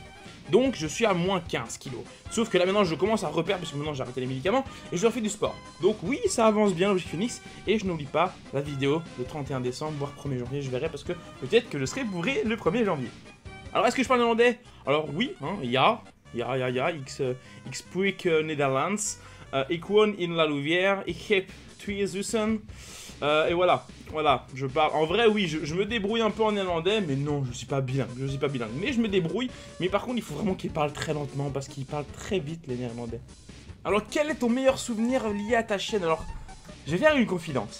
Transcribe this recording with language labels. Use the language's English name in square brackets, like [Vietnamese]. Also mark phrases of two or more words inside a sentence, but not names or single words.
[French] Donc je suis à moins 15 kilos. Sauf que là maintenant je commence à reperdre parce que maintenant j'ai arrêté les médicaments et je refais du sport. Donc oui, ça avance bien l'objectif Phoenix. Et je n'oublie pas la vidéo le 31 décembre, voire 1er janvier, je verrai parce que peut-être que je serai bourré le 1er janvier. Alors est-ce que je parle néerlandais? Alors oui, hein, [Dutch] ja, ik spreek Nederlands. Ik woon in La Louvière, ik heb 2 zussen. [French] Et voilà, je parle. En vrai, oui, je me débrouille un peu en néerlandais, mais non, je suis pas bilingue, mais je me débrouille. Mais par contre, il faut vraiment qu'ils parlent très lentement parce qu'ils parlent très vite les néerlandais. Alors, quel est ton meilleur souvenir lié à ta chaîne? Alors, je vais faire une confidence.